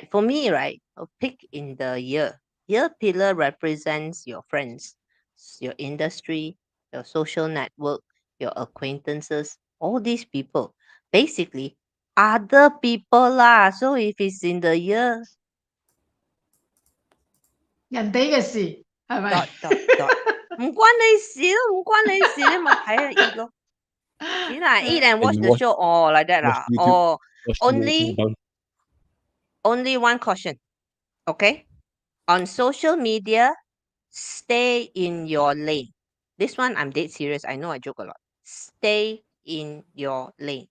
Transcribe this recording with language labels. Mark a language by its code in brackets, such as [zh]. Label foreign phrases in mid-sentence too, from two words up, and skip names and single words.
[en] For me, right, a pick in the year pillar represents your friends, your industry, your social network, your acquaintances, all these people. Basically, other people lah. So if it's in the year [yue] 人哋嘅事係咪？ dot，唔關你事咯，唔關你事，你咪睇下 eat 咯。 [en] See lah, eat and watch And the show. Oh, like that watch lah. YouTube, Oh, watch only YouTube. only one caution. Okay? On social media, stay in your lane. This one I'm dead serious. I know I joke a lot. Stay in your lane.